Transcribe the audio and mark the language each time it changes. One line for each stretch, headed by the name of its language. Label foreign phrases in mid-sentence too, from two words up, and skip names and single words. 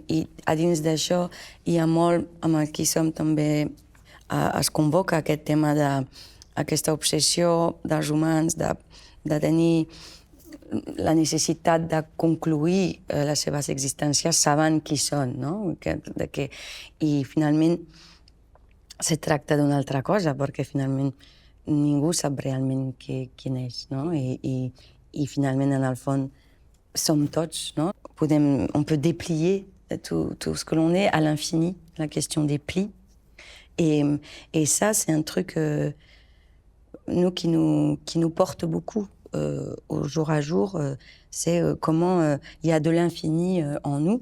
Catalan: I a dins d'això hi ha molt amb el qui som també, es convoca aquest tema d'aquesta obsessió dels humans de tenir la necessitat de concluir les seves existències sabent qui són, no? I finalment se tracta d'una altra cosa, perquè finalment ningú sap realment quin és, no? I finalment, en el fons, som tots, no?
French: On peut déplier tout ce que l'on est à l'infini, la question des plis. Et ça, c'est un truc qui nous porte beaucoup au jour à jour. C'est comment il y a de l'infini en nous.